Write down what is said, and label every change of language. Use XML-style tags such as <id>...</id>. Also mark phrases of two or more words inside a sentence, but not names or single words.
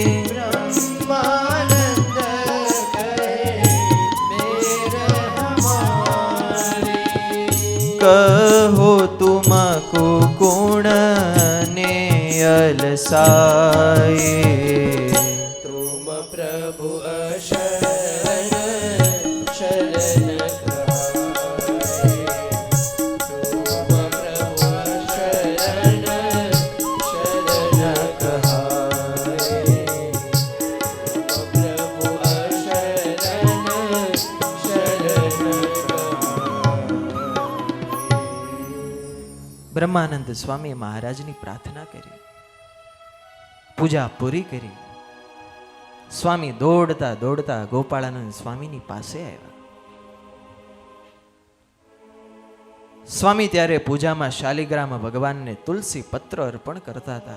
<hi>ब्रह्मानंद कहे बेर हमारी कहो तुमकु गुण ने अलसाये तुम प्रभु अशरण शरण कहाए तुम प्रभु अशरण शरण कहाए तुम प्रभु अशरण शरण कहाए</hi> <gu>બ્રહ્માનંદ સ્વામી મહારાજની પ્રાર્થના કરી, પૂજા પૂરી કરી. સ્વામી દોડતા દોડતા ગોપાળાનંદ સ્વામીની પાસે આવ્યા. સ્વામી ત્યારે પૂજામાં શાલિગ્રામ ભગવાનને તુલસી પત્ર અર્પણ કરતા હતા.</gu>